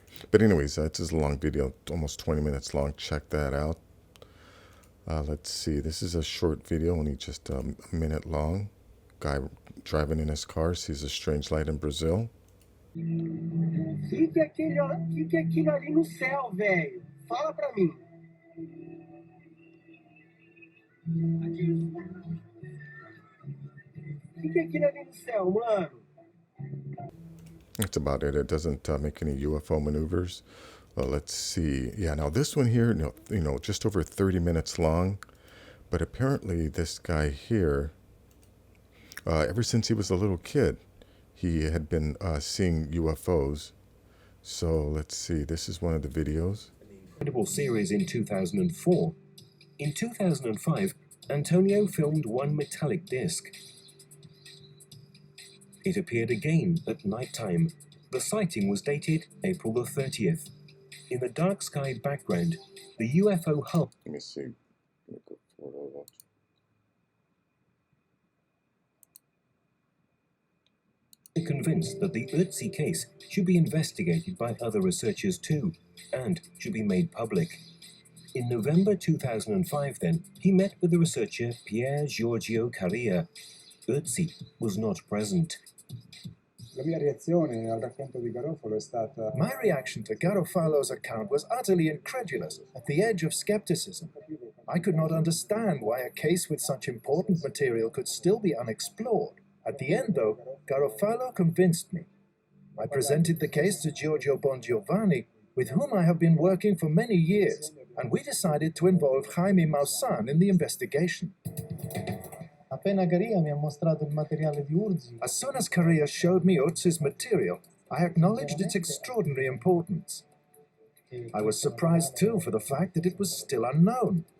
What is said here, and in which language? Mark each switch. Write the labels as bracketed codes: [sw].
[en] But anyways, this is a long video, almost 20 minutes long. Check that out. Let's see, this is a short video, only just a minute long. Guy driving in his car sees a strange light in Brazil. [pt] Que é aquilo ali no céu, velho? Fala pra mim. Que é aquilo ali no céu, mano? [en] That's about it. It doesn't make any UFO maneuvers. Let's see. Yeah, now this one here, just over 30 minutes long. But apparently this guy here, ever since he was a little kid, he had been seeing UFOs. So let's see. This is one of the videos. Incredible series in 2004. In 2005, Antonio filmed one metallic disc. It appeared again at nighttime. The sighting was dated April the 30th. In the dark sky background, the UFO hub. Let me see. Let me go forward a little. They're convinced that the Ötzi case should be investigated by other researchers too, and should be made public. In November 2005 then, he met with the researcher Pier Giorgio Carria. Ötzi was not present. [it] La mia reazione al racconto di Garofalo è stata... [en] My reaction to Garofalo's account was utterly incredulous, at the edge of skepticism. I could not understand why a case with such important material could still be unexplored. At the end, though, Garofalo convinced me. I presented the case to Giorgio Bongiovanni, with whom I have been working for many years, and we decided to involve Jaime Maussan in the investigation. [it] Appena Caria mi ha mostrato il materiale di Urzi, [en] As soon as Carria showed me Ötzi's material, I acknowledged its extraordinary importance. I was surprised too for the fact that it was still unknown.